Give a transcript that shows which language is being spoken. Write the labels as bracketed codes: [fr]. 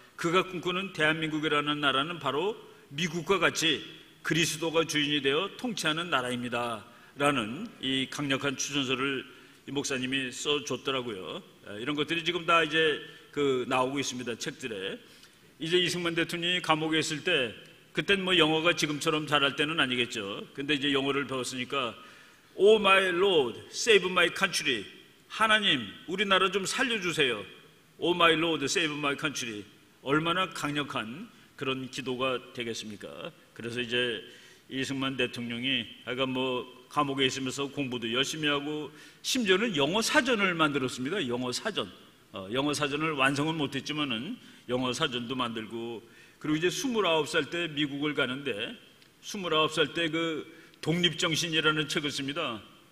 [ko] 그가 꿈꾸는 대한민국이라는 나라는 바로 미국과 같이 그리스도가 주인이 되어 통치하는 나라입니다 라는 이 강력한 추천서를 이 목사님이 써줬더라고요. 이런 것들이 지금 다 이제 나오고 있습니다. 책들에. 이제 이승만 대통령이 감옥에 있을 때 그땐 뭐 영어가 지금처럼 잘할 때는 아니겠죠. 근데 이제 영어를 배웠으니까 [en] Oh my Lord, save my country. [ko] 하나님, 우리나라 좀 살려주세요. [en] Oh my Lord, save my country. [ko] 얼마나 강력한 그런 기도가 되겠습니까? 그래서 이제 이승만 대통령이 하여간 뭐 감옥에 있으면서 공부도 열심히 하고 심지어는 영어 사전을 만들었습니다. 영어 사전. 영어 사전을 완성은 못했지만은 영어 사전도 만들고, 그리고 이제 29살 때 미국을 가는데 29살 때 그 독립정신이라는 책을 씁니다.